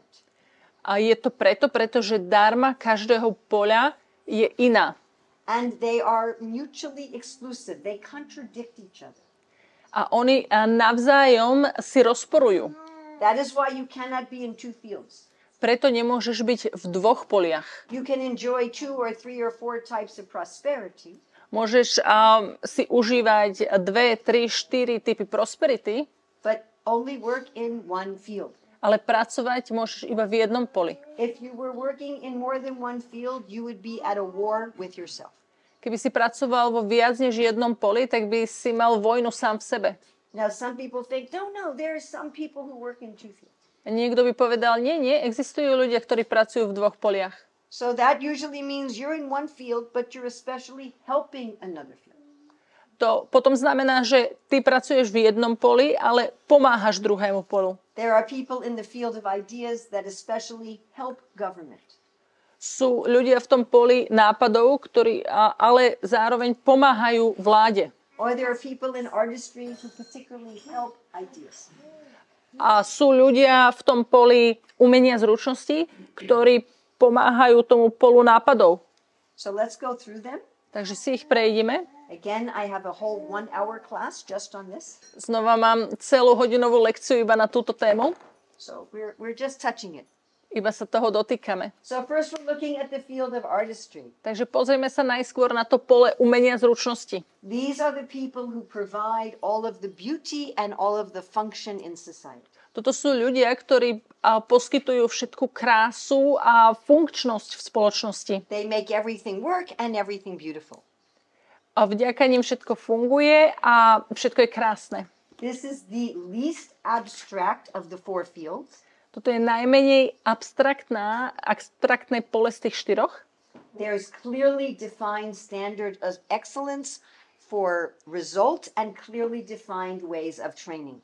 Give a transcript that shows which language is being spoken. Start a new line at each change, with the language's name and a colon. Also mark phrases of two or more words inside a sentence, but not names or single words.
Slovak: A je to pretože dharma každého poľa je iná.
English: And they are mutually exclusive. They contradict each other.
Slovak: A oni navzájom si rozporujú.
English: That is why you cannot be in 2 fields.
Slovak: Preto nemôžeš byť v 2 poliach.
English: You can enjoy 2 or 3 or 4 types of prosperity.
Slovak: Môžeš si užívať 2, 3, 4 typy prosperity,
English: But only work in 1 field.
Slovak: ale pracovať môžeš iba v jednom poli.
English: If you were working in more than 1 field, you would be at a war with yourself.
Slovak: Keby si pracoval vo viac než jednom poli, tak by si mal vojnu sám v sebe.
English: Now, some people think, no, there are some people who work in 2 fields.
Slovak: A niekto by povedal, nie, existujú ľudia, ktorí pracujú v 2 poliach.
English: So that usually means you're in 1 field, but you're especially helping another field.
Slovak: To potom znamená, že ty pracuješ v jednom poli, ale pomáhaš druhému polu.
English: There are people in the field of ideas that especially help government.
Slovak: Sú ľudia v tom poli nápadov, ktorí ale zároveň pomáhajú vláde.
English: Or there are people in artistry who particularly help ideas.
Slovak: A sú ľudia v tom poli umenia zručností, ktorí pomáhajú tomu polu nápadov.
English: So let's go through them.
Slovak: Takže si ich prejdeme.
English: Again, I have a whole 1-hour class just on this.
Slovak: Znova mám celú hodinovú lekciu iba na túto tému.
English: So we're just touching it.
Slovak: Iba sa toho dotýkame.
English: So first we're looking at the field of artistry.
Slovak: Takže pozrieme sa najskôr na to pole umenia zručnosti.
English: These are the people who provide all of the beauty and all of the function in society.
Slovak: Toto sú ľudia, ktorí poskytujú všetku krásu a funkčnosť v spoločnosti.
English: They make everything work and everything beautiful.
Slovak: A vďaka nim všetko funguje a všetko je krásne.
English: This is the least abstract of the four fields.
Slovak: Toto je najmenej abstraktné pole z tých štyroch.
English: There is clearly defined standard of excellence for result and clearly defined ways of training.